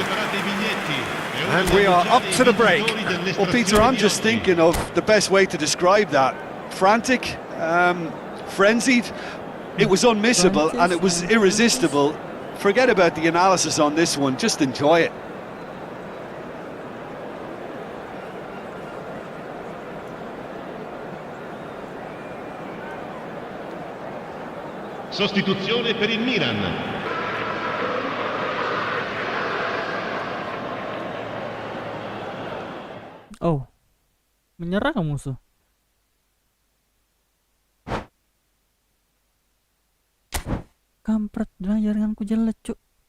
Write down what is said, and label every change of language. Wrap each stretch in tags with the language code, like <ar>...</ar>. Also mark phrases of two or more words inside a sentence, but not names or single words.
<en>And we are up to the break. Well, Peter, I'm just thinking of the best way to describe that. Frantic, frenzied. It was unmissable and it was irresistible. Forget about the analysis on this one, just enjoy it.</en> <it>Sostituzione per il Milan.</it> <id>Oh, menyerang musuh. Kampret, jaringanku jelek, cuk.</id>